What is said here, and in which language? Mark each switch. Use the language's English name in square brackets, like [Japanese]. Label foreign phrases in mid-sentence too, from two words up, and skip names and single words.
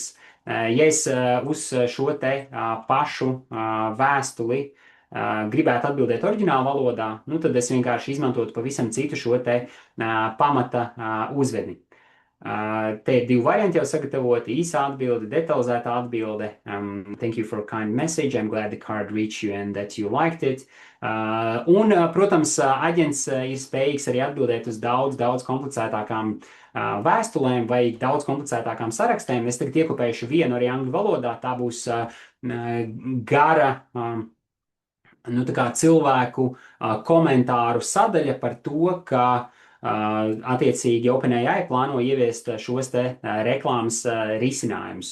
[Latvian] Ja es uz šo te pašu vēstuli gribētu atbildēt oriģinālu valodā, tad es vienkārši izmantotu pavisam citu šo te pamata uzvedni. Te ir divi varianti jau sagatavoti, īsa atbilde, detalizēta atbilde. [English] Thank you for a kind message, I'm glad the card reached you and that you liked it. [Latvian] Un, protams, aģents ir spējīgs arī atbildēt uz daudz komplicētākām vēstulēm vai daudz komplicētākām sarakstēm. Es tagad iekopējuši vienu arī angļu valodā, tā būs gara tā kā cilvēku komentāru sadaļa par to, ka attiecīgi OpenAI plāno ieviest šos te reklāmas risinājumus.